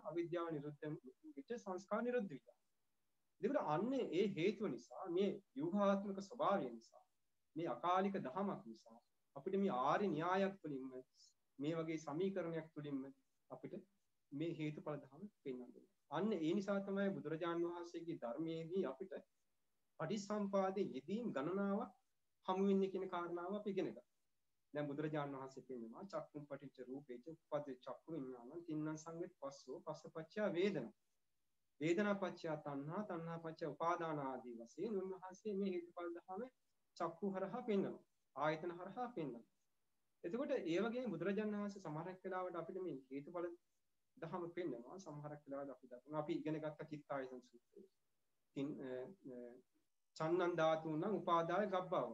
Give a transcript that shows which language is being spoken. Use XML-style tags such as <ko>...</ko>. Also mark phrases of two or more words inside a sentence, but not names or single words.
<si>අවිද්‍යාව නිරුද්ධ වෙන විට සංස්කාර නිරුද්ධ වෙනවා. ඒකට අන්නේ ඒ හේතුව නිසා මේ යෝගාත්මක ස්වභාවය නිසා මේ අකාලික ධමයක් නිසා අපිට මේ ආර්ය න්‍යායක් තුළින්ම මේ වගේ සමීකරණයක් තුළින්ම අපිට මේ හේතුඵල ධම පෙන්වන්න. අන්න ඒ නිසා තමයි බුදුරජාණන් වහන්සේගේ ධර්මයේදී අපිට පටිසම්පාදයේ යෙදීම් ගණනාවක් හමු වෙන්නේ කියන කාරණාව අපි ඉගෙන ගත්තා. දැන් බුදුරජාණන් වහන්සේ කියනවා</si> <pi>චක්කුම් පටිච්ච රූපේච උප්පදේ චක්කු විඥානං තින්නම් සංවෙත් පස්සෝ පස්සපච්චය වේදනා. වේදනා පච්චය තණ්හා තණ්හා පච්චය උපාදාන</pi> <si>ආදී වශයෙන් උන්වහන්සේ මේ හේතුඵල ධම චක්කු හරහා පෙන්වනවා. ආයතන හරහා පෙන්වනවා. එතකොට ඒ වගේම බුදුරජාණන් වහන්සේ සමහරක් වෙලාවට අපිට මේ හේතුඵල ධම පෙන්වනවා. සමහරක් වෙලාවට අපි දන්නවා අපි ඉගෙන ගත්ත චිත්තායතන සූත්‍රය.</si> <pi>චන්නන් ධාතුන් උපාදාය ගබ්බාව.</pi>